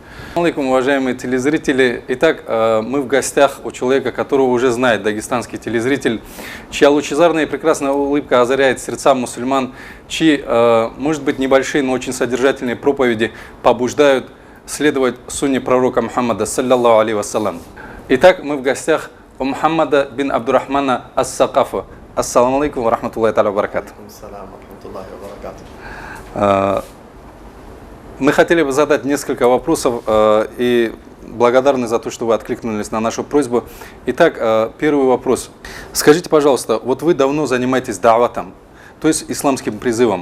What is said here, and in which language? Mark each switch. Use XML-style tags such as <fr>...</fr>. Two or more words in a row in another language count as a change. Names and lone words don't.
<ru>Алейкум, уважаемые телезрители. Итак, мы в гостях у человека, которого уже знает дагестанский телезритель, чья лучезарная и прекрасная улыбка озаряет сердца мусульман, чьи, может быть, небольшие, но очень содержательные проповеди побуждают следовать сунне пророка Мухаммада,</ru> <ar>صلى الله عليه وسلم.</ar> <ru>Итак, мы в гостях у Мухаммада бин Абдурахмана ас-Сакафа.</ru> <ar>السلام عليكم ورحمة الله وبركاته.</ar> <ru>Мы хотели бы задать несколько вопросов и благодарны за то, что вы откликнулись на нашу просьбу. Итак, первый вопрос. Скажите, пожалуйста, вот вы давно занимаетесь даватом, то есть исламским призывом.</ru>